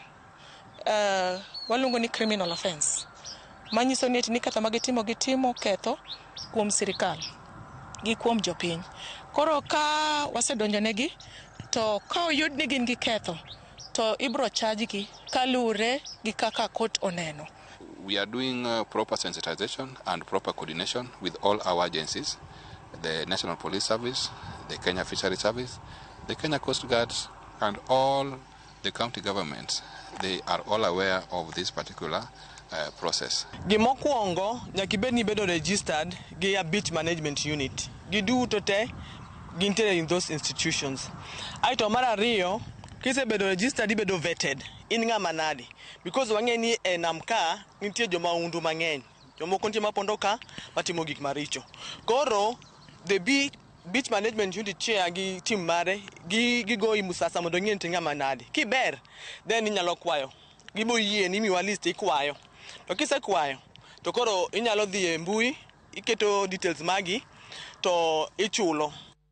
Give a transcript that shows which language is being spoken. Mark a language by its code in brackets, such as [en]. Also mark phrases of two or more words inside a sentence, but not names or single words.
[luo] Waluongo ni [en] criminal offense. [luo] Manyiso ni kata gitimo ketho kuom sirkal gi kuom jopiny. Koro ka wasedonjo negi to ka oyud ni gin gi ketho to ibro charge gi kalure gi kaka court oneno. [en] We are doing proper sensitization and proper coordination with all our agencies, the National Police Service, the Kenya Fishery Service, the Kenya Coast Guards, and all the county governments. They are all aware of this particular process. [luo] Gimokwongo nyaka ibed ni bedo registered gi [en] a beach management unit. [luo] Giduto te gintere [en] in those institutions. [luo] Aito mar ariyo, kisebedo registered ibedo vetted. In ng'ama nadi? Because wang'e ni e nam ka nitie joma undu mang'eny. Jomoko nitie mapondo ka matimo gik maricho. Koro [en] the beach management unit chair [luo] gi team mare gigoyi musasa mondo ng'e ni ng'ama nadi. Kiber then inyalo kwayo. Gibo yie ni miwa list ikwayo. To kisekwayo to koro inyalo dhi e mbui iketo details magi to ichulo.